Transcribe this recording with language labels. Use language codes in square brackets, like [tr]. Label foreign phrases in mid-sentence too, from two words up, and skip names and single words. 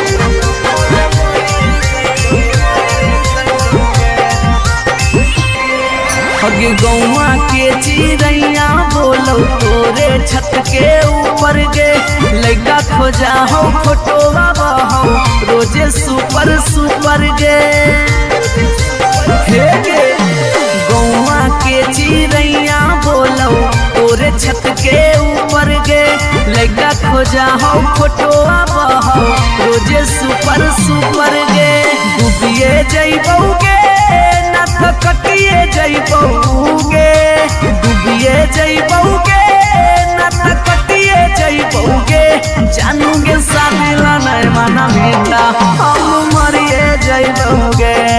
[anp] हगे गौवा के चिड़ैया बोलो तोरे छत के ऊपर गे लड़का खोजा हो फोटोवा बहो रोजे [en] super super [anp] गे हे गे गौवा के चिड़ैया बोलो तोरे छत के ऊपर गे लड़का खोजा हो फोटोवा बहो रोजे [en] super super [anp] गे डूबिए जइबौगे कटिए जइबौगे डूबिए जइबौगे न त कटिए जइबौगे जानूगे शादी ला नहीं मना मिला हम मरिए जइबौगे